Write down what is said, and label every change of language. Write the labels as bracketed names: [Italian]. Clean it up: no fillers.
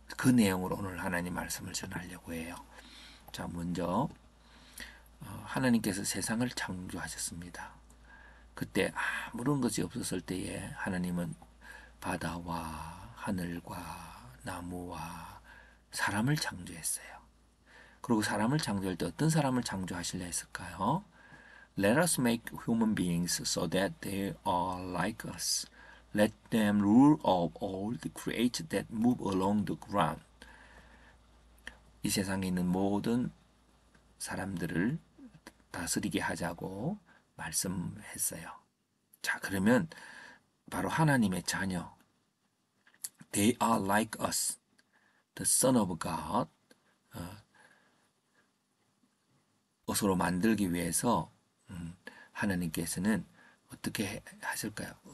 [Korean] 그 내용으로 오늘 하나님 말씀을 전하려고 해요. 자, 먼저 하나님께서 세상을 창조하셨습니다. 그때 아무런 것이 없었을 때에 하나님은 바다와 하늘과 나무와 사람을 창조했어요. 그리고 사람을 창조할 때 어떤 사람을 창조하시려 했을까요? [English] Let us make human beings so that they are like us. Let them rule of all the creatures that move along the ground. [Korean] 이 세상에 있는 모든 사람들을 다스리게 하자고 말씀했어요. 자, 그러면 바로 하나님의 자녀, [English] they are like us, the Son of God, [Korean] 것으로 만들기 위해서 하나님께서는 어떻게 하실까요?